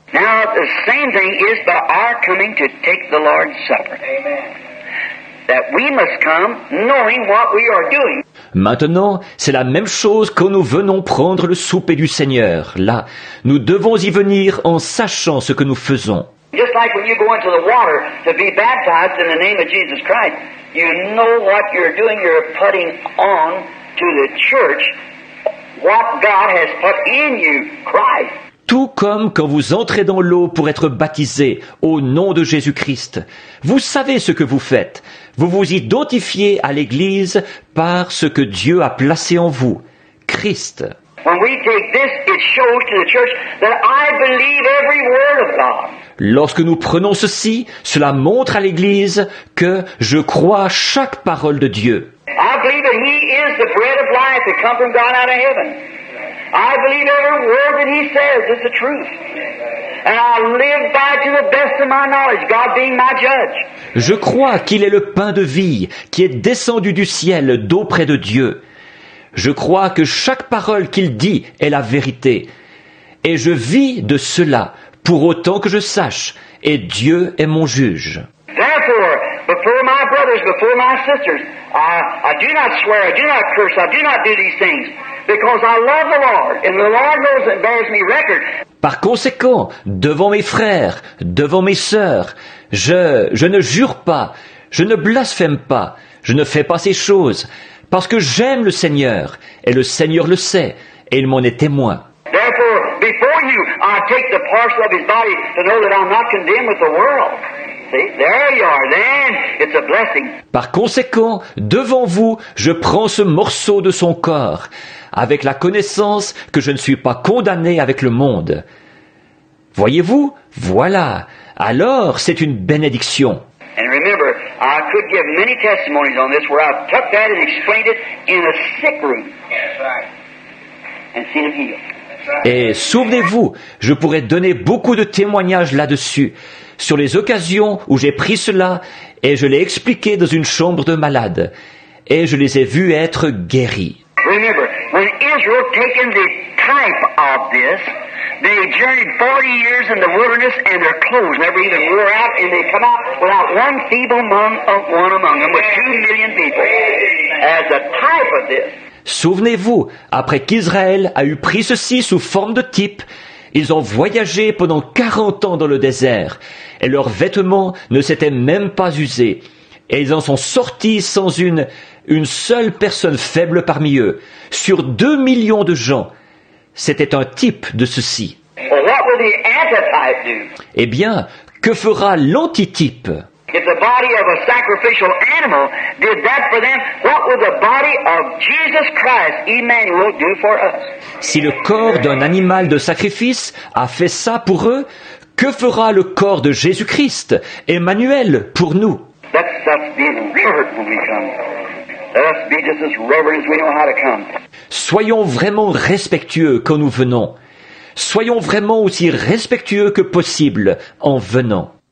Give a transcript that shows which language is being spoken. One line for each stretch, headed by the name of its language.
English: Now, the same thing is by our coming to take the Lord's Supper. That we must come knowing what we are doing.
French: Maintenant, c'est la même chose quand nous venons prendre le souper du Seigneur. Là, nous devons y venir en sachant ce que nous faisons.
English: Just like when you go into the water to be baptized in the name of Jesus Christ, you know what you're doing. You're putting on to the church what God has put in you, Christ.
French: Tout comme quand vous entrez dans l'eau pour être baptisé au nom de Jésus-Christ. Vous savez ce que vous faites. Vous vous identifiez à l'Église par ce que Dieu a placé en vous, Christ.
English: When we take this, it shows to the church that I believe every word of God.
French: Lorsque nous prenons ceci, cela montre à l'Église que je crois chaque parole de Dieu.
English: I believe that He is the bread of life that come from God out of heaven. I believe every word that He says is the truth. And I live by to the best of my knowledge, God being my judge.
French: Je crois qu'il est le pain de vie qui est descendu du ciel d'auprès de Dieu. Je crois que chaque parole qu'il dit est la vérité. Et je vis de cela, pour autant que je sache, et Dieu est mon juge.
English: Therefore, before my brothers, before my sisters, I do not swear, I do not curse, I do not do these things, because I love the Lord, and the Lord knows and bears me record.
French: Par conséquent, devant mes frères, devant mes sœurs, je ne jure pas, je ne blasphème pas, je ne fais pas ces choses, parce que j'aime le Seigneur, et le Seigneur le sait, et il m'en est témoin.
English: Therefore, before you, I take the parcel of His body to know that I'm not condemned with the world. See, there you are. Then it's a blessing.
French: Par conséquent, devant vous, je prends ce morceau de son corps, avec la connaissance que je ne suis pas condamné avec le monde. Voyez-vous, voilà. Alors, c'est une bénédiction.
English: And remember, I could give many testimonies on this where I've took that and explained it in a sick room. That's right. And seen him healed.
French: Et souvenez-vous, je pourrais donner beaucoup de témoignages là-dessus, sur les occasions où j'ai pris cela et je l'ai expliqué dans une chambre de malade, et je les ai vus être guéris.
English: Remember, when Israel taken the type of this, they journeyed 40 years in the wilderness and their clothes never even wore out, and they come out without one feeble one among them with 2 million people as a type of this.
French: Souvenez-vous, après qu'Israël a eu pris ceci sous forme de type, ils ont voyagé pendant 40 ans dans le désert, et leurs vêtements ne s'étaient même pas usés, et ils en sont sortis sans une seule personne faible parmi eux, sur 2 millions de gens. C'était un type de ceci.
English: Well, what will the antitype do?
French: Eh bien, que fera l'antitype?
English: If the body of a sacrificial animal did that for them, what will the body of Jesus Christ, Emmanuel, do for us?
French: Si le corps d'un animal de sacrifice a fait ça pour eux, que fera le corps de Jésus-Christ, Emmanuel, pour nous?
English: The us be reverent when we come. Let us be just as reverent as we know how to come.
French: Soyons vraiment respectueux quand nous venons. Soyons vraiment aussi respectueux que possible en venant.